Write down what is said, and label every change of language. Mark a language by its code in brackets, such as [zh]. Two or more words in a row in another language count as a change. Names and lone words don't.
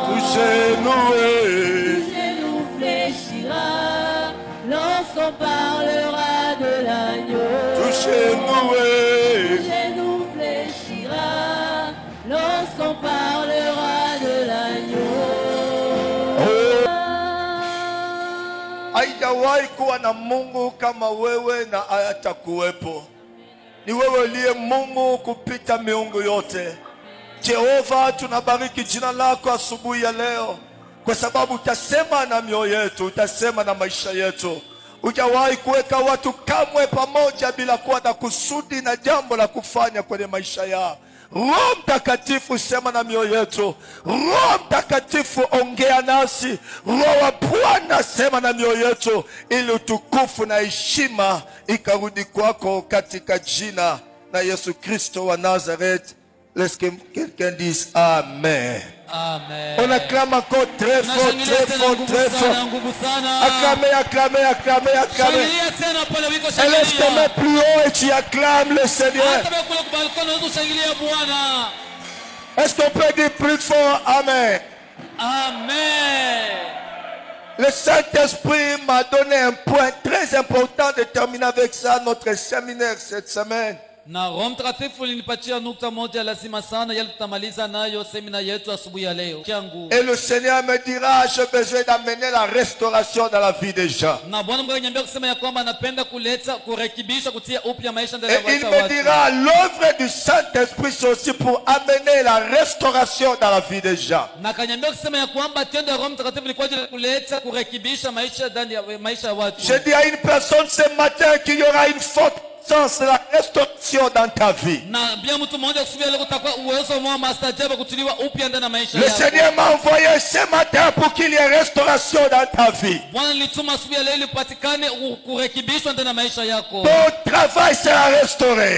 [fr] Tout genou fléchira lorsqu'on parlera de l'agneau. Tout genou fléchira lorsqu'on parlera de l'agneau. [sw] Haijawahi kuwa na Mungu kama wewe na hatakuwepo. Ni wewe uliye Mungu kupita miungu yote. Jehova, tunabariki jina lako asubuhi ya leo, kwa sababu utasema na mioyo yetu, utasema na maisha yetu. Hujawahi kuweka watu kamwe pamoja bila kuwa na kusudi na jambo la kufanya kwenye maisha yao. Roho Mtakatifu, sema na mioyo yetu. Roho Mtakatifu, ongea nasi. Roho wa Bwana, sema na mioyo yetu, ili utukufu na heshima ikarudi kwako, katika jina la Yesu Kristo wa Nazareth. [fr] Laisse quelqu'un dise Amen. Amen. On acclame encore très fort, très fort, très fort. Acclamez, acclamez, acclamez, acclamez. Et laisse tes mains plus haut et tu acclames le Seigneur. Est-ce qu'on peut dire plus fort Amen? Amen. Le Saint-Esprit m'a donné un point très important de terminer avec ça notre séminaire cette semaine. [sw] Na Roho Mtakatifu alinipatia nukta moja lazima sana yale tutamaliza nayo semina yetu asubuhi ya leo. [fr] Et le Seigneur me dira, j'ai besoin d'amener la restauration dans la vie des gens. [sw] Na Bwana Mungu ananiambia kusema ya kwamba anapenda kuleta kurekebisha kutia upya maisha ndani ya watu. [fr] Et il me dira, l'œuvre du Saint-Esprit c'est aussi pour amener la restauration dans la vie des gens. [sw] Na akaniambia kusema ya kwamba tendo la Roho Mtakatifu ni kwa ajili ya kuleta kurekebisha maisha ndani ya maisha ya watu. [fr] Je dis à une personne ce matin qu'il y aura une forte sens la restauration dans ta vie. Le Seigneur m'a envoyé ce matin pour qu'il y ait restauration dans ta vie. Ton travail sera restauré.